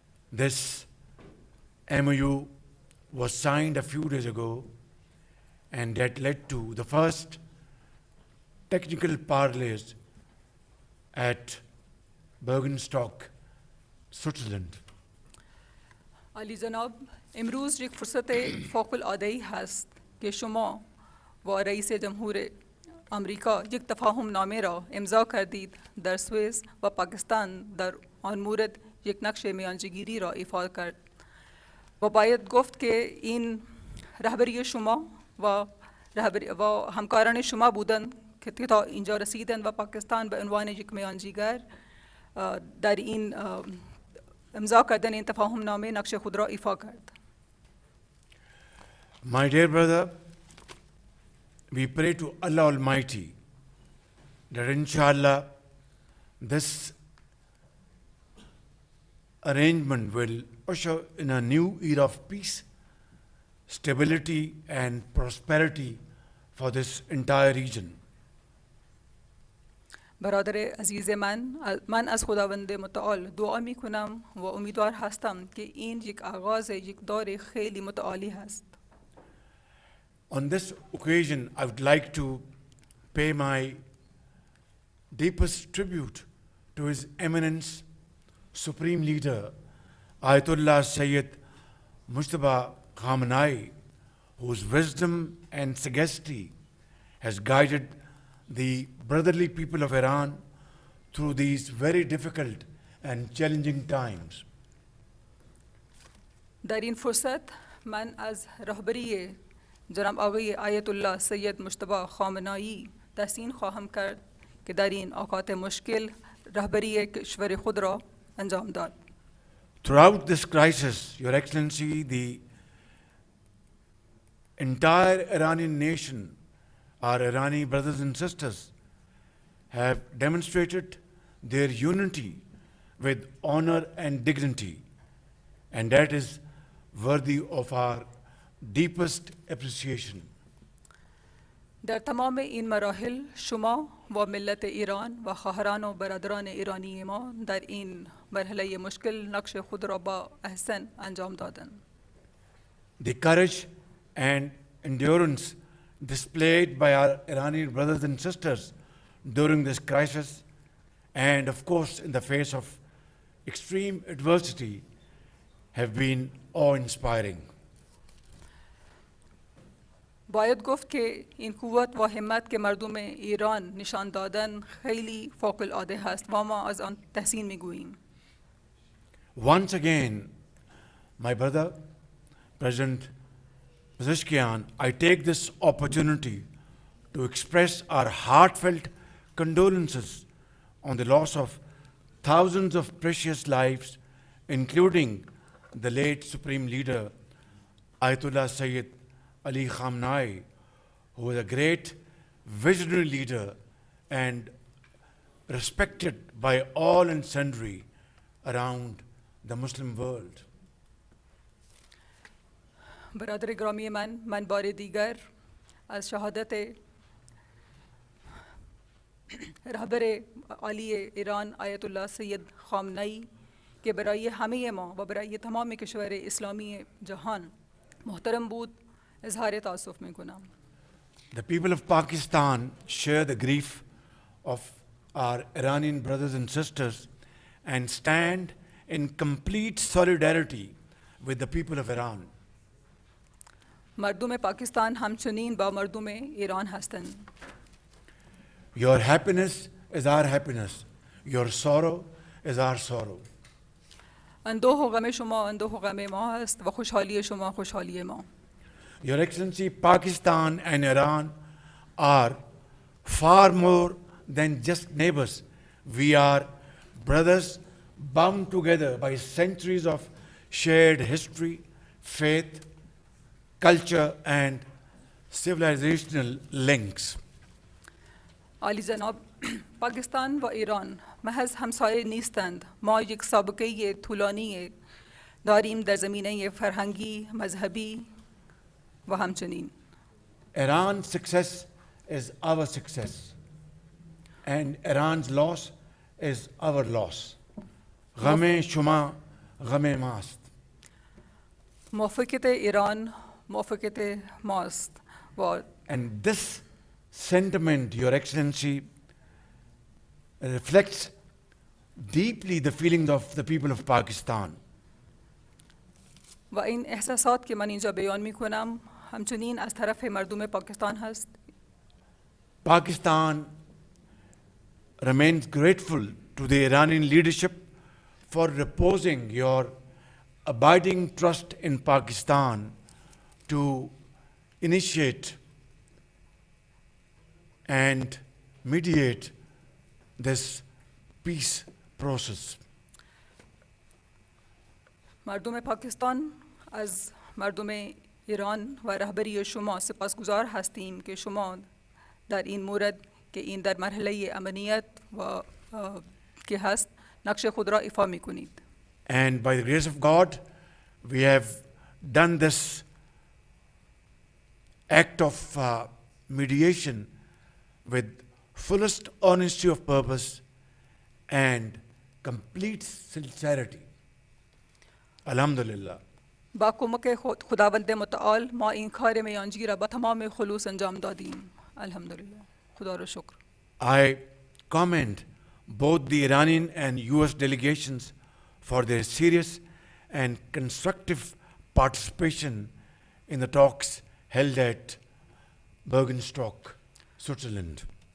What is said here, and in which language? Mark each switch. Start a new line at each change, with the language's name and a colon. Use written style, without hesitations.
English: this MOU was signed a few days ago, and that led to the first technical parleys at Bergenstock, Switzerland.
Persian: عالی جناب، امروز یک فرصت فوق العاده‌ای هست که شما و رئیس جمهور آمریکا یک تفاهم نامه را امضا کردید در سوئیس و پاکستان در آن مورد یک نقش میانجیگیری را ایفا کرد و باید گفت که این رهبری شما و همکاران شما بودند که تا اینجا رسیدند و پاکستان به عنوان یک میانجیگر در این امضا کردن این تفاهم نامه نقش خود را ایفا کرد.
English: My dear brother, we pray to Allah Almighty that inshallah this arrangement will usher in a new era of peace, stability and prosperity for this entire region.
Persian: برادر عزیز من از خداوند متعال دعا می کنم و امیدوار هستم که این یک آغاز یک دور خیلی متعالی هست.
English: On this occasion, I would like to pay my deepest tribute to His Eminence, Supreme Leader, Ayatollah Sayyid Mujtaba Khamenei, whose wisdom and sagacity has guided the brotherly people of Iran through these very difficult and challenging times.
Persian: در این فرصت من از رهبری جناب آقای آیت الله سید مجتبی خامنه‌ای تحسین خواهم کرد که در این اوقات مشکل رهبری کشور خود را انجام داد.
English: Throughout this crisis, Your Excellency, the entire Iranian nation, our Irani brothers and sisters, have demonstrated their unity with honor and dignity, and that is worthy of our deepest appreciation.
Persian: در تمام این مراحل شما و ملت ایران و خواهران و برادران ایرانی ما در این مرحله مشکل نقش خود را با احسن انجام دادند.
English: The courage and endurance displayed by our Iranian brothers and sisters during this crisis, and of course in the face of extreme adversity, have been awe-inspiring.
Persian: باید گفت که این قوت و همت که مردم ایران نشان دادن خیلی فوق العاده هست و ما از آن تحسین میگوییم.
English: Once again, my brother, President Pezeshkian, I take this opportunity to express our heartfelt condolences on the loss of thousands of precious lives, including the late Supreme Leader, Ayatollah Sayyid Ali Khamenei, who was a great visionary leader and respected by all and sundry around the Muslim world.
Persian: برادر گرامی من بار دیگر از شهادت رهبر عالی ایران آیت الله سید خامنه‌ای که برای همه ما و برای تمام کشور اسلامی جهان محترم بود اظهار تأسف میکنم.
English: The people of Pakistan share the grief of our Iranian brothers and sisters and stand in complete solidarity with the people of Iran.
Persian: مردم پاکستان همچنین با مردم ایران هستند.
English: Your happiness is our happiness. Your sorrow is our sorrow.
Persian: اندوه و غم شما اندوه و غم ما است و خوشحالی شما خوشحالی ما.
English: Your Excellency, Pakistan and Iran are far more than just neighbors. We are brothers bound together by centuries of shared history, faith, culture, and civilizational links.
Persian: عالی جناب، پاکستان و ایران محض همسایه نیستند. ما یک سابقه طولانی داریم در زمینه فرهنگی، مذهبی و همچنین.
English: Iran's success is our success, and Iran's loss is our loss.
Persian: غم شما غم ماست. موافقت ایران موافقت ماست و
English: And this sentiment, Your Excellency, reflects deeply the feelings of the people of Pakistan.
Persian: و این احساسات که من اینجا بیان می کنم همچنین از طرف مردم پاکستان هست.
English: Pakistan remains grateful to the Iranian leadership for reposing your abiding trust in Pakistan to initiate and mediate this peace process.
Persian: مردم پاکستان از مردم ایران و رهبری شما سپاسگزار هستیم که شما در این مورد که این در مرحله امنیت و که هست نقش خود را ایفا می کنید.
English: And by the grace of God, we have done this act of mediation with fullest honesty of purpose and complete sincerity.
Arabic: Alhamdulillah.
Persian: با کمک خداوند متعال ما این کار میانجی را با تمام خلوص انجام دادیم. الحمدلله. خدا را شکر.
English: I commend both the Iranian and US delegations for their serious and constructive participation in the talks held at Bergenstock, Switzerland.